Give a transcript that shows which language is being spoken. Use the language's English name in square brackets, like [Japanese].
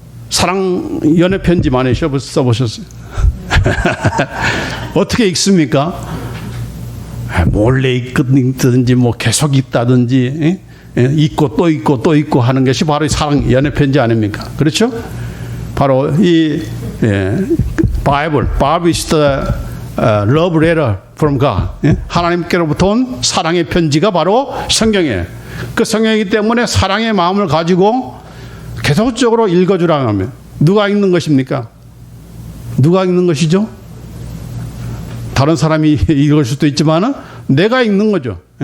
[Korean] 사랑 연애 편지 많이 써보셨어요? 어떻게 읽습니까? 몰래 읽든지 뭐 계속 읽다든지 읽고 또 읽고 또 읽고 하는 것이 바로 사랑 연애 편지 아닙니까? 그렇죠? 바로 이 바이블 [English] is the love letter from God. [Korean] 하나님께로부터 온 사랑의 편지가 바로 성경이에요. 그 성경이기 때문에 사랑의 마음을 가지고 계속적으로 읽어주라 하면 누가 읽는 것입니까? 누가 읽는 것이죠? 다른 사람이 읽을 수도 있지만 내가 읽는 거죠.